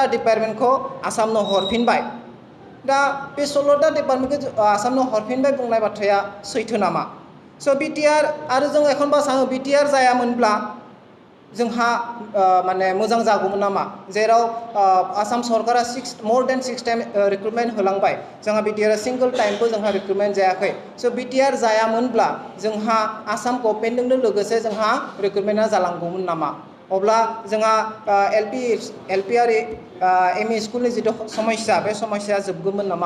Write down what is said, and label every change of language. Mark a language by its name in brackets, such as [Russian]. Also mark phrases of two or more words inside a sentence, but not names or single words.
[Bodo] डिपार्टमेन्टखौ आसामनो हरफिनबाय दा बे 16टा डिपार्टमेन्टखौ आसामनो हरफिनबाय बुंनाय बाथ्राया सैथो नामा स' बिटिआर आरो जों एखनबा सानो बिटिआर जायामोनब्ला जोंहा माने मोजां जागौमोन नामा जेराव आसाम सरकारा [English] more than 6 time recruitment [Bodo] होलांबाय जोंहा बिटिआर सिंगल टाइमबो जोंहा रिक्रुटमेन्ट जायाखै स' बिटिआर जायामोनब्ला जोंहा आसाम गभर्नमेन्टजोंनो लोगोसे जोंहा रिक्रुटमेन्टआ जालांगौमोन नामा अब्ला जोंहा एलपि आरो एमइ स्कुलनि जिथु समस्या बे समस्याया जोबगौमोन नामा